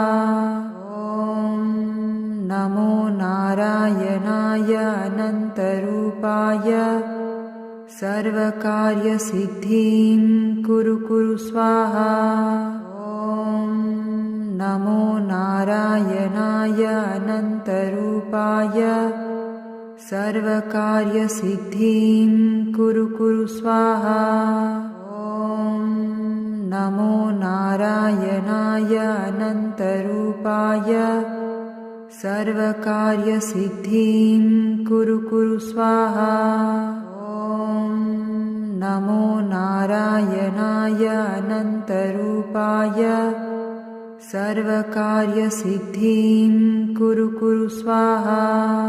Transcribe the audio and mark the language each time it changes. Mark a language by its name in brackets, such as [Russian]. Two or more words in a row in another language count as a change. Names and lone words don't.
[Sanskrit] ओम नमो नारायणाय अनंतरूपाय सर्वकार्यसिद्धिं कुरु कुरु स्वाहा। ओम नमो नारायणाय अनंतरूपाय सर्वकार्यसिद्धिं कुरु कुरु स्वाहा। ओम નમો નારાયણાય અનંતરૂપાય સર્વકાર્યસિદ્ધિં કુરુ કુરુ સ્વાહા. ઓમ નમો નારાયણાય અનંતરૂપાય સર્વકાર્યસિદ્ધિં કુરુ કુરુ સ્વાહા.